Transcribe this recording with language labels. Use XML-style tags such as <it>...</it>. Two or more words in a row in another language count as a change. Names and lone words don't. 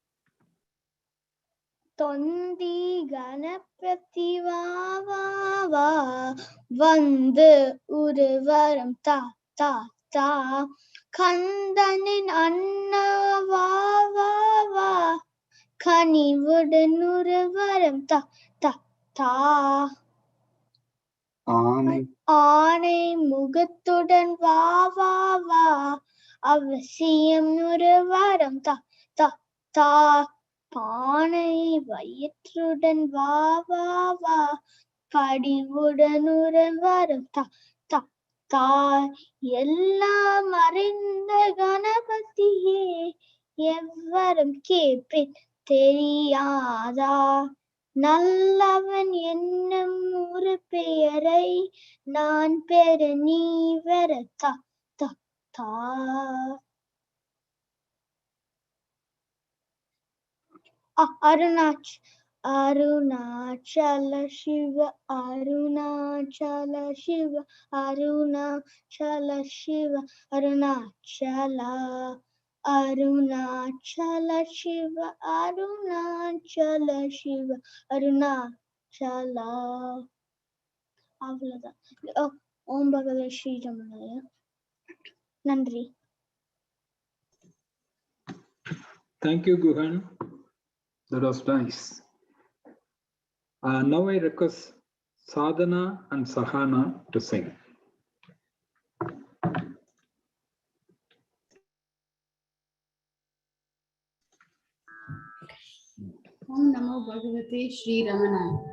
<ta>தொந்தி கணபதி வாவா வந்து உருவரும் தா தா தா கந்தனின் அண்ணா வாவா கனிவுடன் உருவரும் தா தா தா ஆனை முகத்துடன் வாவா அவசியம் உருவரும் தா தா தா பானை வயிற்றுடன் வா வா வா படிவுடன் உறவரும் தா தா தா எல்லாம் அறிந்த கணபதியே எவ்வரும் கேட்பேன் தெரியாதா நல்லவன் என்னும் ஒரு பெயரை நான் பெற நீ வர தா தா தா Arunachala Shiva, Arunachala Shiva, Arunachala Shiva, Arunachala, Arunachala Shiva, Arunachala Shiva, Arunachala. சலா. அவ்வளவுதான்.</ta> <sa>ॐ भगवते श्री रमणाय.</sa> <ta>நன்றி.</ta> <en>Thank you, Guhan. That was nice. Now I request Sadhana and Sahana to sing.</en> <sa>ॐ नमो भगवते श्री रमण.</sa>